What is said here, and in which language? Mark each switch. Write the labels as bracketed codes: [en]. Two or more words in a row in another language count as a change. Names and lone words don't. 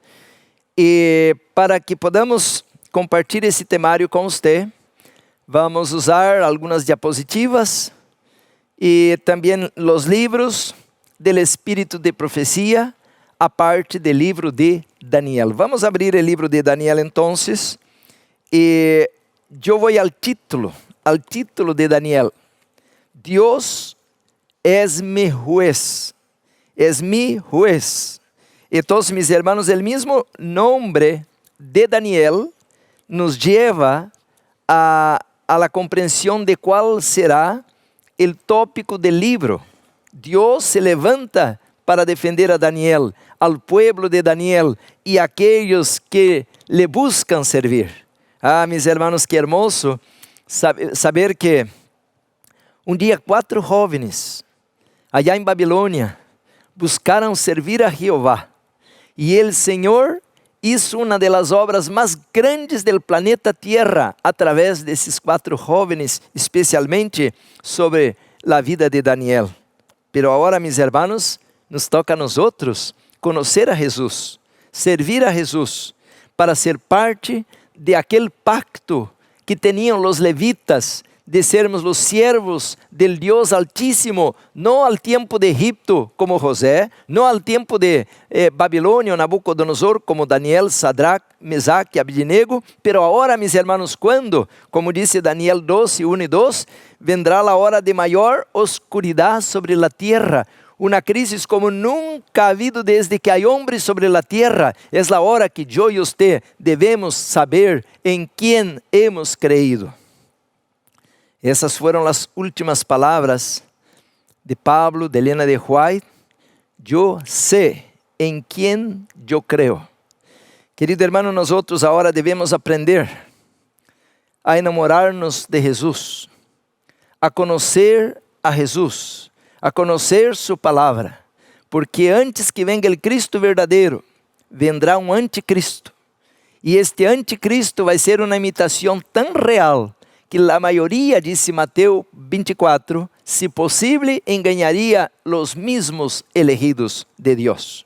[pt] E para que podamos compartilhar esse temário com você, vamos usar algumas diapositivas e também os livros do Espírito de Profecia, a parte do livro de Daniel. Vamos abrir o livro de Daniel, então, e eu vou ao título de Daniel. [es] Deus es mi juez, es mi juez. Entonces, mis hermanos, el mismo nombre de Daniel nos lleva a la comprensión de cuál será el tópico del libro. Dios se levanta para defender a Daniel, al pueblo de Daniel y a aquellos que le buscan servir. Ah, mis hermanos, qué hermoso saber que [pt] Um dia 4 jovens, [es] allá [pt] em Babilônia, buscaram servir a Jeová. E o Senhor hizo uma das obras mais grandes do planeta Tierra através desses 4 jovens, especialmente sobre a vida de Daniel. Pero agora, [es] mis hermanos, nos toca [pt] a nós outros conhecer a Jesus, servir a Jesus, para ser parte de aquele pacto que tinham os levitas, de sermos os [es] siervos del [pt] Deus Altíssimo, não ao tempo de Egipto como José, não ao tempo de Babilônia, Nabucodonosor como Daniel, Sadrach, Mesaque e Abednego, pero agora, [es] mis hermanos, [pt] quando, como disse Daniel 12, 1 e 2, vendrá a hora de maior oscuridade sobre a terra, uma crise como nunca [es] ha habido [pt] desde que há homens sobre a terra. É a hora que eu e você devemos saber em quem [es] hemos creído. [pt] Essas foram as últimas palavras de Pablo, de Elena de White. Eu sei em quem eu creio. Querido hermano, nós outros agora devemos aprender a enamorar-nos de Jesus, a conhecer a Jesus, a conhecer sua palavra, porque antes que venga o Cristo verdadeiro, vendrá um anticristo, e este anticristo vai ser uma imitação tão real, que a maioria, disse Mateus 24, se possível, enganaria os mesmos elegidos de Deus.